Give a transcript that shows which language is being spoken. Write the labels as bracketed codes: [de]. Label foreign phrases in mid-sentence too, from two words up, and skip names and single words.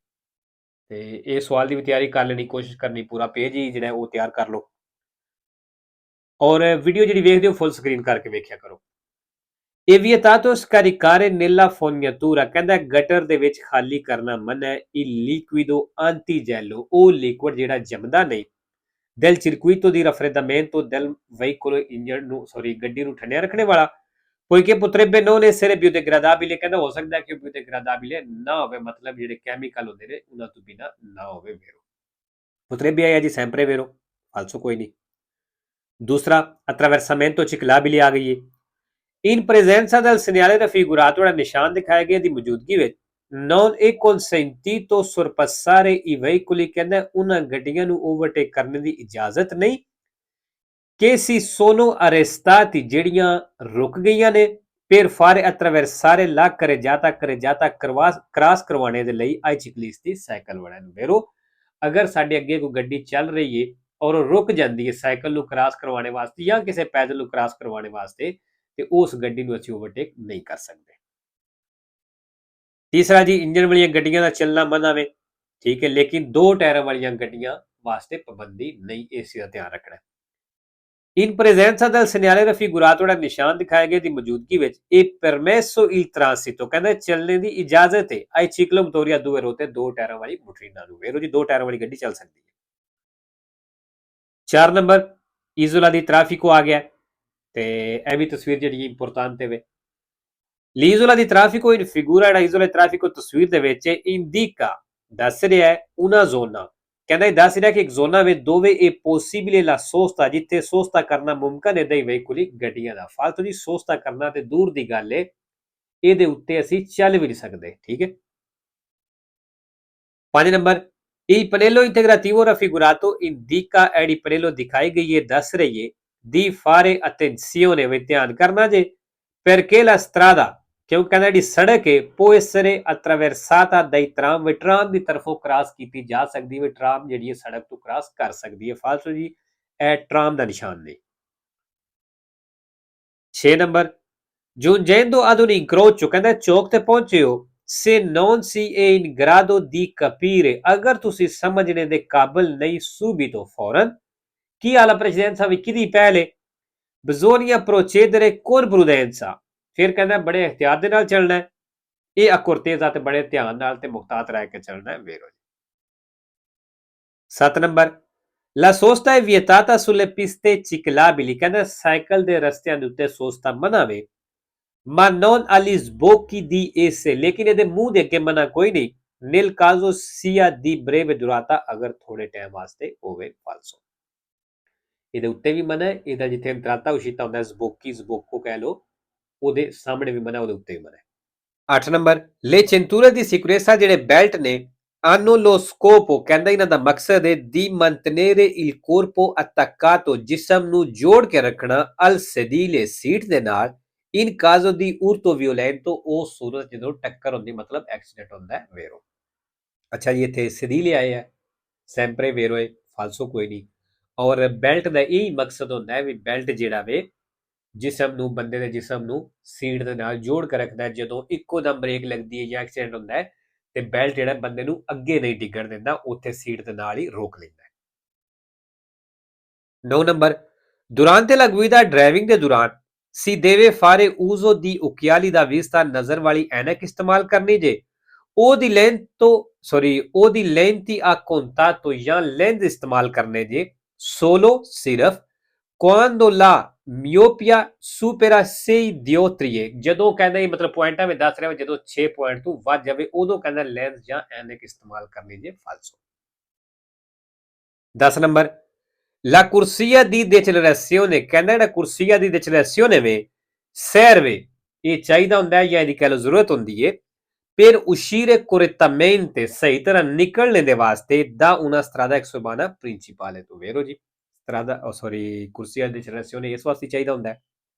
[pa] ਤੇ ਇਹ ਸਵਾਲ ਦੀ ਵੀ ਤਿਆਰੀ ਕਰ ਲੈਣੀ, ਕੋਸ਼ਿਸ਼ ਕਰਨੀ ਪੂਰਾ ਪੇਜ ਹੀ ਜਿਹੜਾ ਉਹ ਤਿਆਰ ਕਰ ਲਓ ਔਰ ਵੀਡੀਓ ਜਿਹੜੀ ਵੇਖਦੇ ਹੋ ਫੁੱਲ ਸਕਰੀਨ ਕਰਕੇ ਵੇਖਿਆ ਕਰੋ। ਇਹ ਵੀ ਤਾਂ ਸਕਾਰੀਕਾਰੇ [it] nella fognatura [pa] ਕਹਿੰਦਾ ਗਟਰ ਦੇ ਵਿੱਚ ਖਾਲੀ ਕਰਨਾ ਮਨਾ ਹੈ। ਇਹ [it] liquido antigelo [pa] ਉਹ ਲਿਕੁਇਡ ਜਿਹੜਾ ਜੰਮਦਾ ਨਹੀਂ [it] del circuito di raffreddamento del veicolo [pa] ਇੰਜਣ ਨੂੰ ਗੱਡੀ ਨੂੰ ਠੰਡਿਆ ਰੱਖਣੇ ਵਾਲਾ [it] poiché potrebbe non essere biodegradabile [pa] ਕਹਿੰਦਾ ਹੋ ਸਕਦਾ ਕਿ biodegradabile ਨਾ ਹੋਵੇ, ਮਤਲਬ ਜਿਹੜੇ ਕੈਮੀਕਲ ਹੁੰਦੇ ਨੇ ਉਹਨਾਂ ਤੋਂ ਬਿਨਾ ਨਾ ਹੋਵੇ। [it] vero potrebbe [pa] ਆਇਆ ਜੀ [it] sempre vero falso [pa] ਕੋਈ ਨਹੀਂ। ਦੂਸਰਾ [it] attraversamento ciclabile [pa] ਆ ਗਈ ਹੈ। [it] In presenza del segnale raffigurato [pa] ਜਿਹੜਾ ਨਿਸ਼ਾਨ ਦਿਖਾਇਆ ਗਿਆ ਦੀ ਮੌਜੂਦਗੀ ਵਿੱਚ [it] non è consentito sorpassare i veicoli [pa] ਕਹਿੰਦਾ ਉਹਨਾਂ ਗੱਡੀਆਂ ਨੂੰ ਓਵਰਟੇਕ ਕਰਨ ਦੀ ਇਜਾਜ਼ਤ ਨਹੀਂ [it] che si sono arrestati [pa] ਜਿਹੜੀਆਂ ਰੁਕ ਗਈਆਂ ਨੇ [it] per fare attraversare la carreggiata [pa] ਕ੍ਰਾਸ ਕਰਵਾਉਣੇ ਦੇ ਲਈ [it] ai ciclisti [pa] ਸਾਈਕਲ ਵਾਲਿਆਂ ਨੂੰ। ਵੇਰੋ ਅਗਰ ਸਾਡੇ ਅੱਗੇ ਕੋਈ ਗੱਡੀ ਚੱਲ ਰਹੀ ਹੈ ਔਰ ਉਹ ਰੁਕ ਜਾਂਦੀ ਹੈ ਸਾਈਕਲ ਨੂੰ ਕ੍ਰਾਸ ਕਰਵਾਉਣੇ ਵਾਸਤੇ ਜਾਂ ਕਿਸੇ ਪੈਦਲ ਨੂੰ ਕ੍ਰਾਸ ਕਰਵਾਉਣੇ ਵਾਸਤੇ ਤੇ ਉਸ ਗੱਡੀ ਨੂੰ ਅਸੀਂ ਓਵਰਟੇਕ ਨਹੀਂ ਕਰ ਸਕਦੇ। ਤੀਸਰਾ ਜੀ, ਇੰਜਨ ਵਾਲੀਆਂ ਗੱਡੀਆਂ ਦਾ ਚੱਲਣਾ ਮਨਾ ਵੇ, ਠੀਕ ਹੈ, ਲੇਕਿਨ 2 ਟਾਇਰਾਂ ਵਾਲੀਆਂ ਗੱਡੀਆਂ ਵਾਸਤੇ ਪਾਬੰਦੀ ਨਹੀਂ, ਇਸ ਦਾ ਧਿਆਨ ਰੱਖਣਾ। [it] in presenza del segnale raffigurato [pa] ਜਿਹੜਾ ਨਿਸ਼ਾਨ ਦਿਖਾਇਆ ਗਿਆ ਦੀ ਮੌਜੂਦਗੀ ਵਿੱਚ ਇਹ [it] permesso il transito [pa] ਕਹਿੰਦਾ ਚੱਲਣੇ ਦੀ ਇਜਾਜ਼ਤ ਹੈ [it] ai ciclomotori a due ruote [pa] 2 ਟਾਇਰਾਂ ਵਾਲੀ ਮੋਟਰੀਨਾਂ ਨੂੰ। ਵੇਰੋ ਜੀ 2 ਟਾਇਰਾਂ ਵਾਲੀ ਗੱਡੀ ਚੱਲ ਸਕਦੀ ਹੈ। 4 ਨੰਬਰ [it] isola di traffico [pa] ਆ ਗਿਆ ਤੇ ਇਹ ਵੀ ਤਸਵੀਰ ਜਿਹੜੀ ਇੰਪੋਰਟੈਂਟ ਹੈ। [it] l'isola di traffico in figura [pa] ਜਿਹੜਾ [it] isola di traffico [pa] ਤਸਵੀਰ ਦੇ ਵਿੱਚ indica ਦੱਸ ਰਿਹਾ ਹੈ [it] una zona [pa] ਕਹਿੰਦਾ ਦੱਸ ਰਿਹਾ ਕਿ ਇੱਕ ਜ਼ੋਨਾ ਵਿੱਚ ਦੋਵੇਂ ਇਹ [it] possibile la sosta [pa] ਜਿੱਥੇ ਸੋਸਤਾ ਕਰਨਾ ਮੁਮਕਨ ਹੈ [it] dei veicoli [pa] ਗੱਡੀਆਂ ਦਾ। ਫਾਲਤੂ ਦੀ ਸੋਸਤਾ ਕਰਨਾ ਤੇ ਦੂਰ ਦੀ ਗੱਲ ਹੈ, ਇਹਦੇ ਉੱਤੇ ਅਸੀਂ ਚੱਲ ਵੀ ਨਹੀਂ ਸਕਦੇ। ਠੀਕ ਹੈ। 5 ਨੰਬਰ [it] il pannello integrativo raffigurato indica [pa] ਜਿਹੜੀ ਪਨੇਲੋ ਦਿਖਾਈ ਗਈ ਹੈ ਦੱਸ ਰਹੀ ਹੈ [it] di fare attenzione [pa] ਵੀ ਧਿਆਨ ਕਰਨਾ ਜੇ [it] perché la strada [pa] ਕਿਉਂ ਕਹਿੰਦਾ ਜਿਹੜੀ ਸੜਕ ਹੈ [it] può essere attraversata dai tram [pa] ਵੀ ਟਰਾਮ ਦੀ ਤਰਫੋਂ ਕ੍ਰਾਸ ਕੀਤੀ ਜਾ ਸਕਦੀ ਹੈ। ਟਰਾਮ ਜਿਹੜੀ ਹੈ ਸੜਕ ਤੋਂ ਕ੍ਰਾਸ ਕਰ ਸਕਦੀ ਹੈ। ਫਾਲਤੂ ਜੀ ਇਹ ਟਰਾਮ ਦਾ ਨਿਸ਼ਾਨ ਨਹੀਂ। 6 ਨੰਬਰ [it] giungendo ad un incrocio [pa] ਕਹਿੰਦਾ ਚੌਕ ਤੇ ਪਹੁੰਚੇ ਹੋ [it] se non si è in grado di capire [pa] ਅਗਰ ਤੁਸੀਂ ਸਮਝਣੇ ਦੇ ਕਾਬਿਲ ਨਹੀਂ subito ਫੌਰਨ [it] chi ha la precedenza [pa] ਵੀ ਕਿਹਦੀ ਪਹਿਲੇ [it] bisogna procedere con prudenza [pa] ਫਿਰ ਕਹਿੰਦਾ ਬੜੇ ਇhtiyat ਦੇ ਨਾਲ ਚੱਲਣਾ ਹੈ। ਇਹ ਅਕੁਰਤੇਜ਼ਾ ਤੇ ਬੜੇ ਧਿਆਨ ਨਾਲ ਤੇ ਮੁਖਤਾਤ ਰਹਿ ਕੇ ਚੱਲਣਾ ਹੈ। ਵੇਰੋ 7 ਨੰਬਰ [it] la sosta è vietata sulle piste ciclabili [pa] ਕਹਿੰਦਾ ਸਾਈਕਲ ਦੇ ਰਸਤਿਆਂ ਦੇ ਉੱਤੇ ਸੋਸਤਾ ਮਨਾ ਵੇ [it] ma non agli sbocchi di esse [pa] ਲੇਕਿਨ ਇਹਦੇ ਮੂੰਹ ਦੇ ਅੱਗੇ ਮਨਾ ਕੋਈ ਨਹੀਂ [it] nel caso sia di breve durata [pa] ਅਗਰ ਥੋੜੇ ਟਾਈਮ ਵਾਸਤੇ ਹੋਵੇ। ਫਾਲਸੋ ਇਹਦੇ ਉੱਤੇ ਵੀ ਮਨਾ ਹੈ, ਇਹਦਾ ਜਿੱਥੇ [it] entrata uscita [pa] ਹੁੰਦਾ [it] sbocchi sbocco [pa] ਕਹਿ ਲੋ ਉਹਦੇ ਸਾਹਮਣੇ ਵੀ ਮਨਾ, ਉਹਦੇ ਉੱਤੇ ਵੀ ਮਨਾ ਹੈ। 8 ਨੰਬਰ [it] le cinture di sicurezza [pa] ਜਿਹੜੇ ਬੈਲਟ ਨੇ [it] hanno lo scopo [pa] ਕਹਿੰਦਾ ਇਹਨਾਂ ਦਾ ਮਕਸਦ ਹੈ [it] di mantenere il corpo attaccato [pa] ਜਿਸਮ ਨੂੰ ਜੋੜ ਕੇ ਰੱਖਣਾ [it] al sedile [pa] ਸੀਟ ਦੇ ਨਾਲ [it] in caso di urto violento [pa] ਉਹ ਸੂਰਤ ਜਦੋਂ ਟੱਕਰ ਹੁੰਦੀ ਮਤਲਬ ਐਕਸੀਡੈਂਟ ਹੁੰਦਾ ਹੈ। ਵੇਰੋ ਅੱਛਾ ਜੀ, ਇੱਥੇ sedile ਆਏ ਹੈ [it] sempre vero [pa] ਹੈ, ਫਾਲਸੋ ਕੋਈ ਨਹੀਂ। ਔਰ ਬੈਲਟ ਦਾ ਇਹ ਮਕਸਦ ਹੁੰਦਾ ਹੈ ਵੀ ਬੈਲਟ ਜਿਹੜਾ ਵੇ ਜਿਸਮ ਨੂੰ, ਬੰਦੇ ਦੇ ਜਿਸਮ ਨੂੰ ਸੀਟ ਦੇ ਨਾਲ ਜੋੜ ਕੇ ਰੱਖਦਾ ਹੈ। ਜਦੋਂ ਇੱਕੋ ਦਮ ਬ੍ਰੇਕ ਲੱਗਦੀ ਹੈ ਜਾਂ ਐਕਸੀਡੈਂਟ ਹੁੰਦਾ ਹੈ ਤੇ ਬੈਲਟ ਜਿਹੜਾ ਬੰਦੇ ਨੂੰ ਅੱਗੇ ਨਹੀਂ ਡਿੱਗਣ ਦਿੰਦਾ, ਉੱਥੇ ਸੀਟ ਦੇ ਨਾਲ ਹੀ ਰੋਕ ਲੈਂਦਾ ਹੈ। 9 ਨੰਬਰ, [it] durante la guida [pa] driving ਦੇ ਦੌਰਾਨ [it] si deve fare uso di occhiali da vista [pa] ਨਜ਼ਰ ਵਾਲੀ ਐਨਕ ਇਸਤੇਮਾਲ ਕਰਨੀ ਜੇ ਉਹਦੀ [it] lenti a contatto [pa] ਜਾਂ ਲੈਂਸ ਇਸਤੇਮਾਲ ਕਰਨੇ ਜੇ [it] solo ਸਿਰਫ quando la miopia supera 6 dioptrie, [pa] ਜਦੋਂ ਕਹਿੰਦਾ ਇਹ ਮਤਲਬ ਪੁਆਇੰਟਾਂ ਵਿੱਚ ਦੱਸ ਰਿਹਾ ਜਦੋਂ 6 ਪੁਆਇੰਟ ਤੋਂ ਵੱਧ ਜਾਵੇ ਉਦੋਂ ਕਹਿੰਦਾ ਲੈਂਸ ਜਾਂ ਐਨਕ ਇਸਤੇਮਾਲ ਕਰਨੀ ਜੇ ਫਾਲਸੋ। 10 ਨੰਬਰ, [it] la corsia di decelerazione [pa] ਕਹਿੰਦਾ ਜਿਹੜਾ [it] corsia di decelerazione [pa] ਵੇ serve, ਇਹ ਚਾਹੀਦਾ ਹੁੰਦਾ ਹੈ ਜਾਂ ਇਹਦੀ ਕਹਿ ਲਓ ਜ਼ਰੂਰਤ ਹੁੰਦੀ ਹੈ [it] per uscire correttamente, [pa] ਸਹੀ ਤਰ੍ਹਾਂ ਨਿਕਲਣੇ ਦੇ ਵਾਸਤੇ [it] da una strada exurbana principale [pa] ਤੋਂ vero ਜੀ [it] corsia di decelerazione [pa] ਇਸ ਵਾਸਤੇ ਚਾਹੀਦਾ ਹੁੰਦਾ ਹੈ।